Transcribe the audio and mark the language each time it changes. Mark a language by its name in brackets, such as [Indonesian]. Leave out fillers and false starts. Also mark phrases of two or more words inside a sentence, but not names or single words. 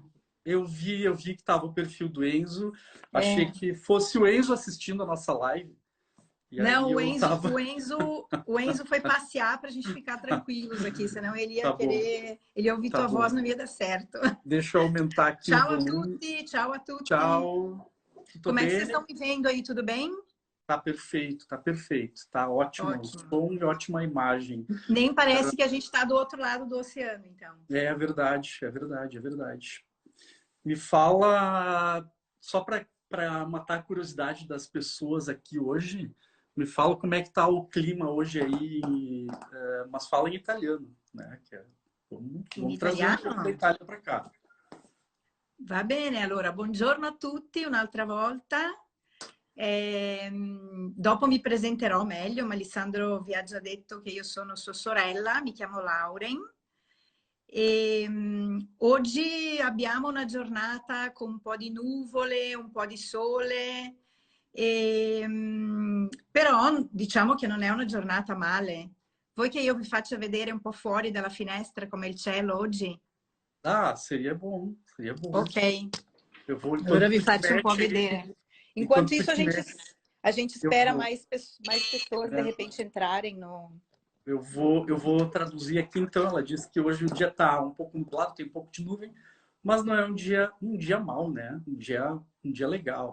[Portuguese] eu vi que estava o perfil do Enzo. Achei É. que fosse o Enzo assistindo a nossa live. E aí Não, eu tava, O Enzo foi passear para a gente ficar tranquilos aqui, senão ele ia tá bom, querer, ele ia ouvir tá tua voz, bom. não ia dar certo. Deixa eu aumentar aqui o [Italian] Ciao a [Portuguese] volume. [Italian] tutti, ciao a tutti. [Portuguese] Tchau. Tudo Como é que vocês bem? estão me vendo aí? Tudo bem? Tá perfeito, tá perfeito. Tá ótimo o Ótimo. som e ótima imagem. Nem parece que a gente está do outro lado do oceano, então. É verdade, é verdade, é verdade. Me fala, só para matar a curiosidade das pessoas aqui hoje, me fala como é que tá o clima hoje aí, mas fala em italiano, né? Vamos, [Italian] In [Portuguese] vamos trazer um pouco da [Italian] italiano? [Portuguese] Itália para cá. [Italian] Va bene, allora, buongiorno a tutti un'altra volta. Dopo mi presenterò meglio, ma Alessandro vi ha già detto che io sono sua sorella, mi chiamo Lauren. Oggi abbiamo una giornata con un po' di nuvole, un po' di sole, però diciamo che non è una giornata male. Vuoi che io vi faccia vedere un po' fuori dalla finestra com'è il cielo oggi? [Portuguese] Ah, seria bom, seria bom. [Italian] Ok, [Portuguese] Eu vou, [Italian] allora [Portuguese] enquanto [Italian] vi [Portuguese] tu te [Italian] faccio un po' [Portuguese] mete aí, [Italian] vedere. Enquanto [Portuguese] enquanto tu isso, te mete, a gente eu espera vou, mais pessoas de né? repente entrarem no. Eu vou traduzir aqui então. Ela disse que hoje o dia tá um pouco nublado, tem um pouco de nuvem, mas não é um dia mau, né? Um dia legal.